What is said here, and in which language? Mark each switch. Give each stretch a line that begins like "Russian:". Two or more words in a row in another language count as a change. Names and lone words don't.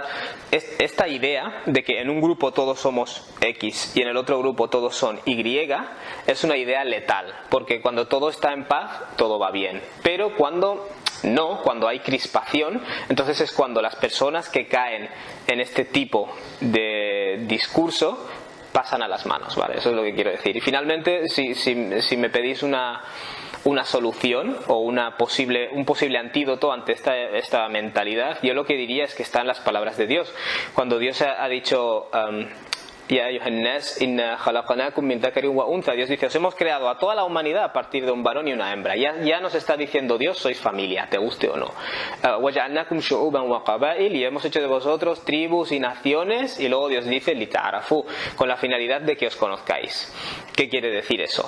Spanish: Esta idea de que en un grupo todos somos X y en el otro grupo todos son Y es una idea letal, porque cuando todo está en paz todo va bien, pero cuando hay crispación, entonces es cuando las personas que caen en este tipo de discurso pasan a las manos, ¿vale? Eso es lo que quiero decir. Y finalmente, si me pedís una solución o un posible antídoto ante esta mentalidad, yo lo que diría es que está en las palabras de Dios. Cuando Dios ha dicho
Arabic: يا أيها الناس إنا خلقناكم من ذكر وأنثى,
Spanish: Dios dice, os hemos creado a toda la humanidad a partir de un varón y una hembra. Ya nos está diciendo Dios, sois familia, te guste o no.
Arabic: وجعلناكم شعوبا وقبائل,
Spanish: y hemos hecho de vosotros tribus y naciones, y luego Dios dice lita'arafu, con la finalidad de que os conozcáis. ¿Qué quiere decir eso?